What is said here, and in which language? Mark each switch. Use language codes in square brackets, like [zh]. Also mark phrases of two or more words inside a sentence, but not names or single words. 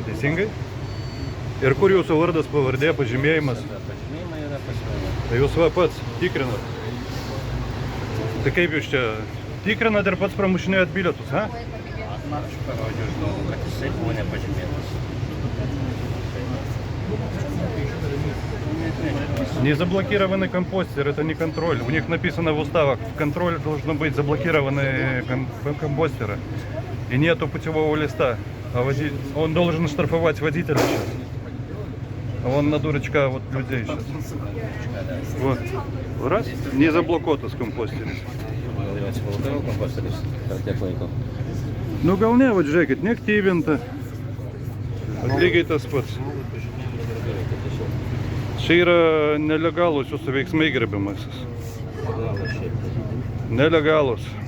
[lt] Teisingai? Ir kur jūsų vardas, pavardė, pažymėjimas? Pažymėjimai yra pažymėjimai. Tai jūs va pats tikrinat. Tai kaip jūs čia tikrinat ir pats pramušinėjat bilietus, ha? Aš parodžiau žmogų, kad jisai buvo nepažymėtas. [ru] Не заблокированный компостер, это не контроль. У них написано в уставах, контроль должен быть заблокированные компостеры. И нету путевого листа. А он должен штрафовать водителя сейчас. А он на дурачка вот людей сейчас. Вот. Раз. Не [lt] заблокуotas komposteris. Nu gal ne, va žiūrėkit, neaktyvinta. Lygiai tas pats. Čia yra nelegalūs jūsų veiksmai, gerbiamasis. Nelegalūs.